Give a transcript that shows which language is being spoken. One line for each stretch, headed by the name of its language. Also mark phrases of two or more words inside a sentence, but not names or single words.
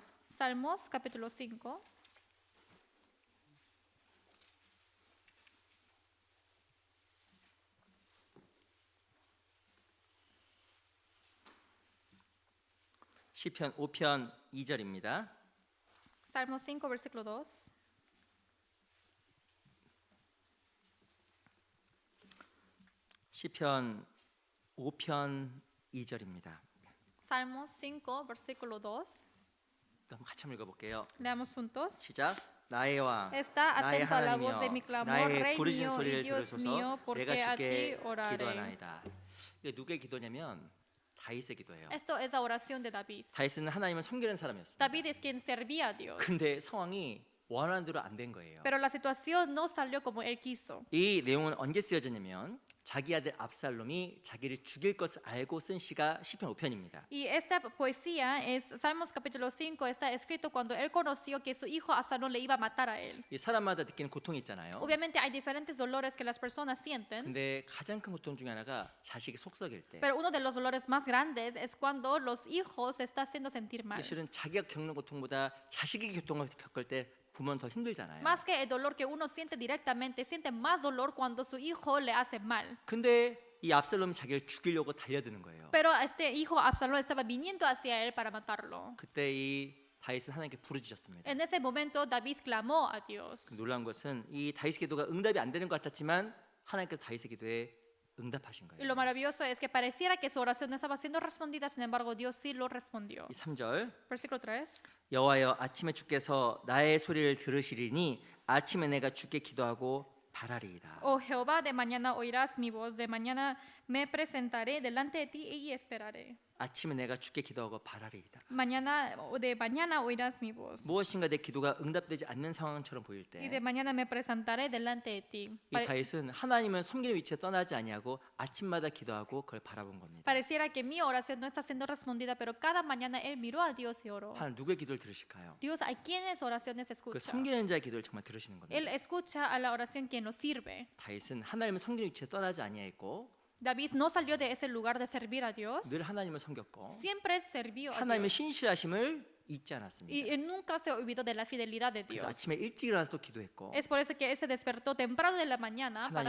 Spanish: Salmos capítulo 5.
Korean: 시편 5편 2절입니다.
Spanish: Salmos 5, versículo 2.
Korean: 시편 5편 2절입니다.
Spanish: Salmos 5, versículo 2.
Korean: 한번 같이 한번 읽어볼게요.
Spanish: Leamos juntos.
Korean: 시작. 나의 왕,
Spanish: Está
Korean: 나의
Spanish: atento a la voz de mi
Korean: 하나님이여,
Spanish: clamor,
Korean: 나의
Spanish: Rey
Korean: 부르짖는
Spanish: mío y
Korean: 소리를
Spanish: Dios
Korean: 들으소서.
Spanish: mío, porque
Korean: 내가
Spanish: a ti
Korean: 주께
Spanish: oraré.
Korean: 기도하나이다. 이게 누구의 기도냐면 다윗의 기도예요.
Spanish: Esto es la oración de David.
Korean: 다윗은 하나님을 섬기는 사람이었습니다.
Spanish: David es quien servía a Dios.
Korean: 근데 상황이 원하는 대로 안 된 거예요.
Spanish: Pero la situación no salió como él quiso.
Korean: 이 내용은 언제 쓰여졌냐면 자기 아들 압살롬이 자기를 죽일 것을 알고 쓴 시가 시편 5편입니다.
Spanish: Y esta poesía es Salmos capítulo 5, está escrito cuando él conoció que su hijo Absalón le iba a matar a él.
Korean: 이 사람마다 느끼는 고통이 있잖아요.
Spanish: Obviamente hay diferentes dolores que las personas sienten,
Korean: 근데 가장 큰 고통 중에 하나가 자식이 속썩일 때.
Spanish: pero uno de los dolores más grandes es cuando los hijos se están haciendo sentir mal.
Korean: 실은 자기가 겪는 고통보다 자식이 고통을 겪을 때 부모는 더 힘들잖아요.
Spanish: Más que el dolor que uno siente directamente, siente más dolor cuando su hijo le hace mal.
Korean: 근데 이 압살롬이 자기를 죽이려고 달려드는 거예요.
Spanish: Pero este hijo Absalón estaba viniendo hacia él para matarlo.
Korean: 그때 이 다윗은 하나님께 부르짖었습니다.
Spanish: En ese momento David clamó a Dios.
Korean: 놀라운 것은 이 다윗의 기도가 응답이 안 되는 것 같았지만 하나님께서 다윗의 기도에 응답하신
Spanish: Y
Korean: 거예요.
Spanish: lo maravilloso es que pareciera que su oración no estaba siendo respondida, sin embargo Dios sí lo respondió.
Korean: 이 3절
Spanish: Versículo 3.
Korean: 여호와여 아침에 주께서 나의 소리를 들으시리니 아침에 내가 주께 기도하고 바라리이다.
Spanish: Oh Jehová, de mañana oirás mi voz, de mañana me presentaré delante de ti y esperaré.
Korean: 아침에 내가 주께 기도하고 바라리이다.
Spanish: De mañana oirás mi voz.
Korean: 무엇인가 내 기도가 응답되지 않는 상황처럼 보일 때
Spanish: Y de mañana me presentaré delante de ti.
Korean: 이 다윗은 하나님을 섬기는 위치에 떠나지 아니하고 아침마다 기도하고 그걸 바라본 겁니다.
Spanish: Pareciera que mi oración no está siendo respondida, pero cada mañana él miró a Dios y oró.
Korean: 하나님 누구의 기도를 들으실까요?
Spanish: Dios, ¿a quiénes oraciones
Korean: 그
Spanish: escucha?
Korean: 섬기는 자의 기도를 정말 들으시는 겁니다.
Spanish: Él escucha a la oración quien lo sirve.
Korean: 다윗은 하나님을 섬기는 위치에 떠나지 아니하였고
Spanish: David no salió de ese lugar de servir a Dios.
Korean: 늘 하나님을 섬겼고
Spanish: Siempre sirvió a
Korean: 하나님의
Spanish: Dios.
Korean: 신실하심을 잊지 않았습니다.
Spanish: Y él nunca se olvidó de la fidelidad de
Korean: 그래서
Spanish: Dios.
Korean: 아침에 일찍 일어나서 또 기도했고
Spanish: Es por eso que él se despertó temprano de la mañana para